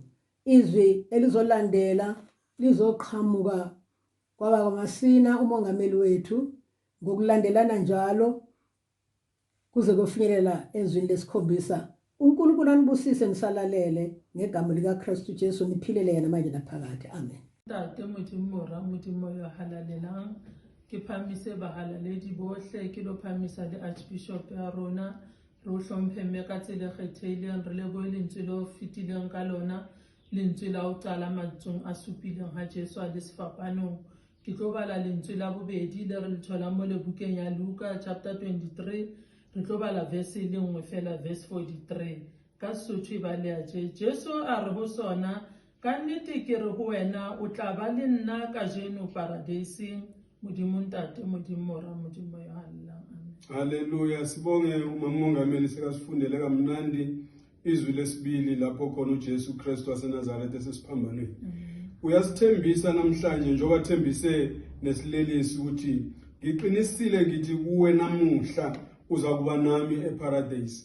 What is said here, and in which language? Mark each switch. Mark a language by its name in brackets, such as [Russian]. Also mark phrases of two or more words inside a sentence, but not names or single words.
[Zulu] Izwi elizolandela lizoqhamuka kwabaMasina umongameli wethu ngokulandelana njalo kuze kufinyelela ezwini lesikhombisa. uNkulunkulu anibusise nisalalele ngegama likaKristu Jesu niphilele yena manje naphakade. Amen. [Southern Sotho] Tate Modimo Modimo yo halalelang ke phamise bahalaledi bohle ke lo phamisa le Archbishop ya rona re o hlomphe mme ka tsela kgetheileng re lebohe lentswe le o fetileng ka lona lentswe la ho qala mantsong a supileng ha Jesu a le sefapanong. Ke tlo bala lentswe la bobedi le re le tholang mo lebukeng ya Luka chapter 23 re tlo bala verse le nngwe fela verse 43 ka Sesotho e baleha tje. Jesu a re ho sona, ka nnete ke re ho wena o tla ba le nna kajeno paradieseng. Modimo ntate Modimo ra Modimo yo hallelang. Haleluya. [Zulu] Sibonge uMongameli sekasifundele kamnandi izwi lesibili lapho khona uJesu Kristu waseNazaretha esesiphambanweni. Uyasithembisa namhlanje njengoba thembise nesilelisi ukuthi ngiqinisile ngithi kuwe namuhla uza kuba nami eparadise.